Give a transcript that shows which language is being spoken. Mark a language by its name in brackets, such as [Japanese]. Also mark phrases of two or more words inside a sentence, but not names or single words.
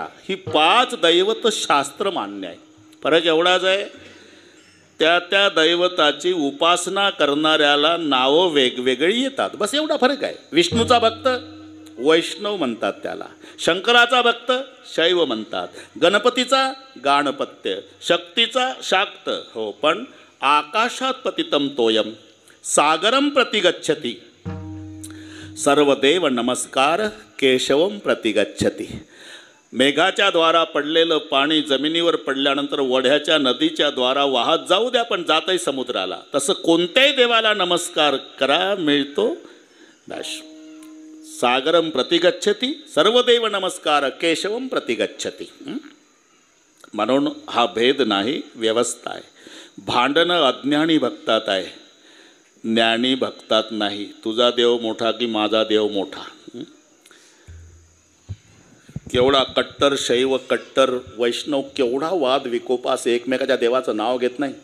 [Marathi] ही 5 दैवत शास्त्र मान्य आहे. फरक एवढाच आहे, त्या त्या दैवताची उपासना करणाऱ्याला नावं वेगवेगळी येतात, बस एवढा फरक आहे. विष्णूचा भक्त वैष्णव म्हणतात त्याला, शंकराचा भक्त शैव म्हणतात, गणपतीचा गाणपत्य, शक्तीचा शाक्त. हो, पण [Sanskrit] आकाशात पतितम तोयम सागरम प्रतिगच्छति, सर्वदेव नमस्कार केशवम प्रतिगच्छति. [Marathi] मेघाच्या द्वारा पडलेलं पाणी जमिनीवर पडल्यानंतर वढ्याच्या नदीच्या द्वारा वाहत जाऊ द्या, पण जातही समुद्राला. तसं कोणत्याही देवाला नमस्कार करा, मिळतो नाश. [Sanskrit] सागरम प्रतिगच्छति, सर्वदेव नमस्कार केशवम प्रतिगच्छति. [Marathi] म्हणून हा भेद नाही, व्यवस्था आहे. भांडणं अज्ञानी भक्तात आहे, ज्ञानी भक्तात नाही. तुझा देव मोठा की माझा देव मोठा. केवढा कट्टर शैव कट्टर वैष्णव, केवढा वाद विकोपास, एकमेकाच्या देवाचं नाव घेत नाही.